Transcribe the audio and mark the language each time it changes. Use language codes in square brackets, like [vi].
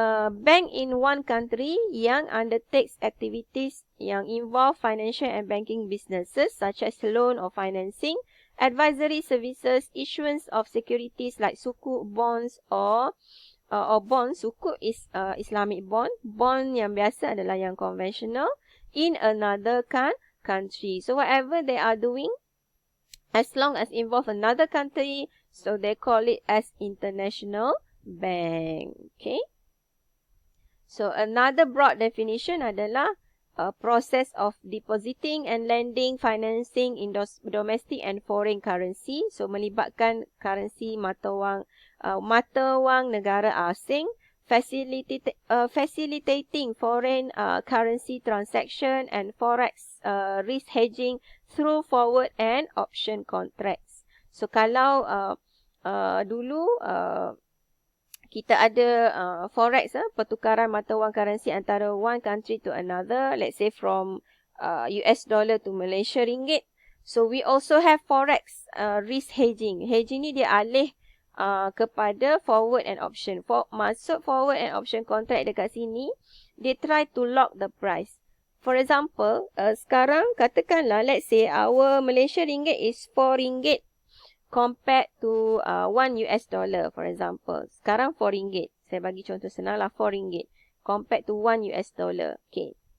[en] bank in one country yang undertakes activities yang involve financial and banking businesses such as loan or financing, advisory services, issuance of securities like sukuk, bonds or bond. Sukuk is Islamic bond. [ms] Bond yang biasa adalah yang konvensional [en] in another country. So whatever they are doing, as long as involve another country, so they call it as international bank. Okay. So another broad definition adalah process of depositing and lending financing in domestic and foreign currency. So melibatkan currency [ms] mata wang negara asing, [en] facilitating foreign currency transaction and forex risk hedging through forward and option contracts. So [ms] kalau dulu kita ada [en] forex, [ms] pertukaran mata wang [en] currency antara one country to another, let's say from US dollar to Malaysia ringgit. So we also have forex risk hedging. [ms] Hedging ni dia alih kepada [en] forward and option. Masuk forward and option contract [ms] dekat sini, [en] they try to lock the price. For example, [ms] sekarang katakanlah, [en] let's say our Malaysia ringgit is 4 ringgit compared to 1 US dollar, for example. [ms] Sekarang 4 ringgit. Saya bagi contoh senang lah, 4 ringgit [en] compared to 1 US dollar. Okay.